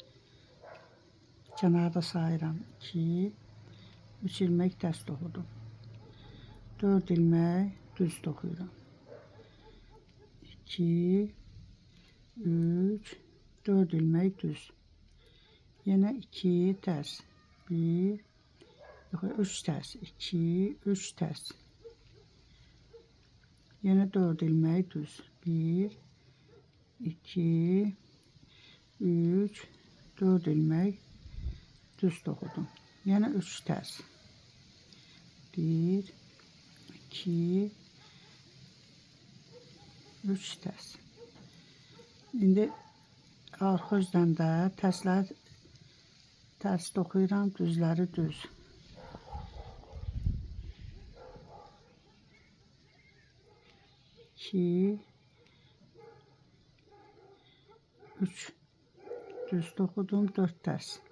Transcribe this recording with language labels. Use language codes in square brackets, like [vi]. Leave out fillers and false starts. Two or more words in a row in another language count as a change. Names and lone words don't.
[az] Kənarda sayıram 2, 3 ilmek tərs toxudum. 4 ilmek düz toxuyuram. 2 3 4 ilmek düz. [tr] Yine 2 ters. 1 3 ters. 2 3 ters. Yine 4 ilmek düz. [az] 1 2 3 4 ilmek düz toxudum. [tr] Yine 3 ters. 1 2 3 ters. [az] İndi arxa üzdən də tərslər tərs toxuyuram, düzləri düz. 2 3 düz toxudum, 4 tərs.